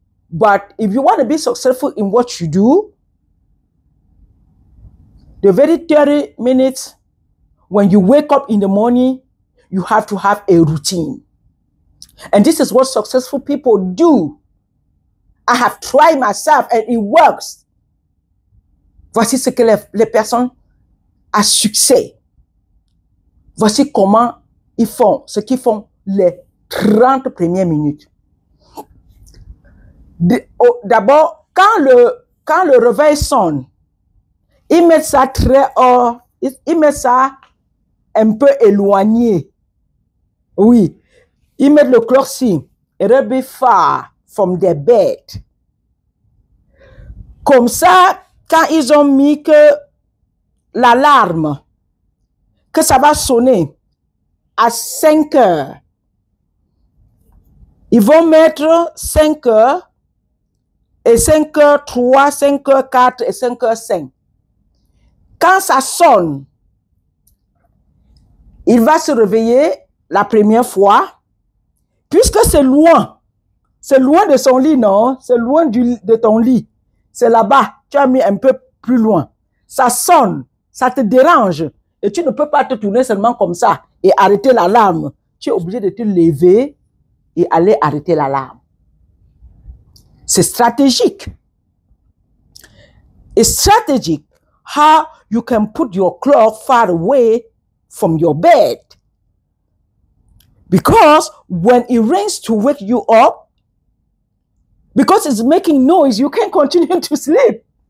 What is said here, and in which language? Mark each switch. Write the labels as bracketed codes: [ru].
[en] But if you want to be successful in what you do, the very 30 minutes when you wake up in the morning, you have to have a routine. And this is what successful people do. I have tried myself and it works. [fr] Voici ce que les personnes à succès. Voici comment ils font, ce qu'ils font les 30 premières minutes. D'abord, quand le réveil sonne, ils mettent ça très hors, ils mettent ça un peu éloigné. Oui, ils mettent le clock-ci, [en] very far from their bed. [fr] Comme ça, quand ils ont mis que l'alarme, que ça va sonner à 5 heures, ils vont mettre 5 heures et 5 heures 3, 5 heures 4 et 5 heures 5. Quand ça sonne, il va se réveiller la première fois, puisque c'est loin de son lit, non? C'est loin de ton lit. C'est là-bas, tu as mis un peu plus loin. Ça sonne, ça te dérange. Et tu ne peux pas te tourner seulement comme ça et arrêter l'alarme. Tu es obligé de te lever et aller arrêter l'alarme. C'est stratégique. [en] It's strategic how you can put your clock far away from your bed. Because when it rings to wake you up, because it's making noise, you can't continue to sleep.